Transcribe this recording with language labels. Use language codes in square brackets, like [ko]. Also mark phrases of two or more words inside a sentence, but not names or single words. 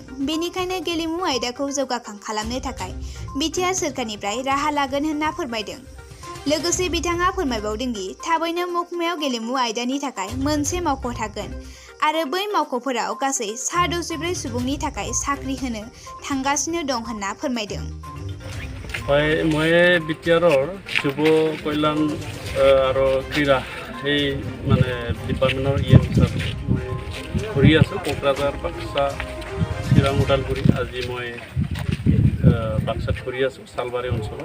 [brx] बेनिखायनो गेलेमु आयदाखौ जौगाखां खालामनो थाखाय बिटिआर सोरखारनिफ्राय राहा लागोन होनना फोरमायदों। लोगोसे बिथाङा फोरमायबावदोंदि थाबैनो महकुमायाव गेलेमु आयदानि थाखाय मोनसे मावख' थागोन आरो बै मावख'फोराव गासै 124 सुबुंनि थाखाय साख्रि होनो थांगासिनो दं होनना फोरमायदों। [as] মই বিটিআৰৰ যুৱ কল্যাণ আৰু ক্ৰীড়া সেই মানে ডিপাৰ্টমেণ্টৰ হিচাপে মই ঘূৰি আছোঁ কোকৰাঝাৰ, বাক্সা, চিৰাং, ওদালগুৰি। আজি মই বাক্সাত ঘূৰি আছোঁ চালবাৰী অঞ্চলত।